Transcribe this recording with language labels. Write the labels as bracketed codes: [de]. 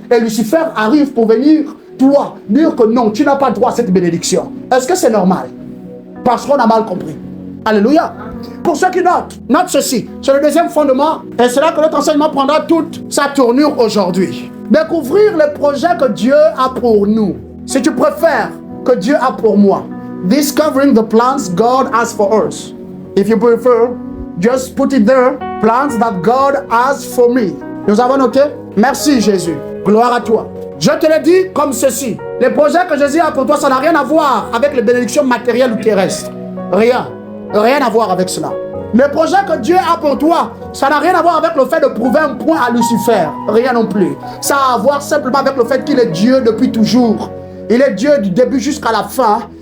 [fr] Et Lucifer arrive pour venir, toi, dire que non, tu n'as pas droit à cette bénédiction. Est-ce que c'est normal? Parce qu'on a mal compris. Alléluia. Pour ceux qui notent ceci. C'est le deuxième fondement. Et c'est là que notre enseignement prendra toute sa tournure aujourd'hui. Découvrir les projets que Dieu a pour nous. Si tu préfères, que Dieu a pour moi. [en] Discovering the plans God has for us. If you prefer, just put it there. Plans that God has for me. [fr] Nous avons noté? Merci Jésus. Gloire à toi. Je te l'ai dit comme ceci. Les projets que Jésus a pour toi, ça n'a rien à voir avec les bénédictions matérielles ou terrestres. Rien. Rien à voir avec cela. Les projets que Dieu a pour toi, ça n'a rien à voir avec le fait de prouver un point à Lucifer. Rien non plus. Ça a à voir simplement avec le fait qu'il est Dieu depuis toujours. Il est Dieu du début jusqu'à la fin.